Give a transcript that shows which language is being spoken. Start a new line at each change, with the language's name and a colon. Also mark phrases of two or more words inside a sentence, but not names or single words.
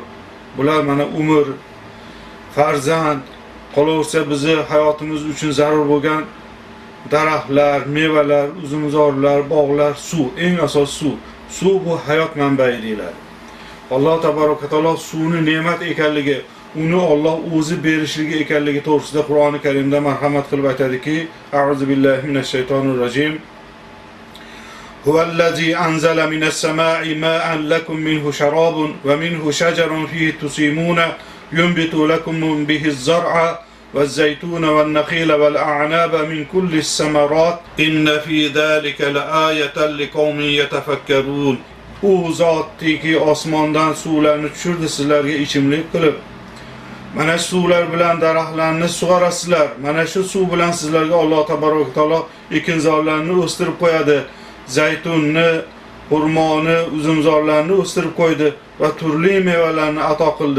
Uzbek: Bular mana umr, farzand, qolaversa bizni hayotimiz uchun zarur bo'lgan daraxtlar, mevalar, uzumzorlar, bog'lar, suv, eng asosiy suv. Suv bu hayot manbai deyiladi. Alloh tabaraka taolo suvni ne'mat ekanligi, uni Alloh o'zi berishligi ekanligi to'g'risida Qur'oni Karimda marhamat qilib aytadiki,
Arabic: أعوذ بالله من الشيطان الرجيم. هو الذي أنزل من السماء ماء لكم منه شراب ومنه شجر فيه تسيمون ينبت لكم به الزرع والزيتون والنخيل والأعناب من كل الثمرات إن في ذلك لآية لقوم يتفكرون.
Uzbek: U zotdiki osmondan suvlarni tushirdi sizlarga ichimlik qilib. Mana shu suvlar bilan daraxtlarni sug'orasizlar. Mana shu suv bilan sizlarga Alloh
Arabic: تبارك تعالى
Uzbek: ekinzorlarni o'stirib qo'yadi. Zaytunni, xurmoni, uzumzorlarni o'stirib qo'ydi va turli mevalarni ato qildi.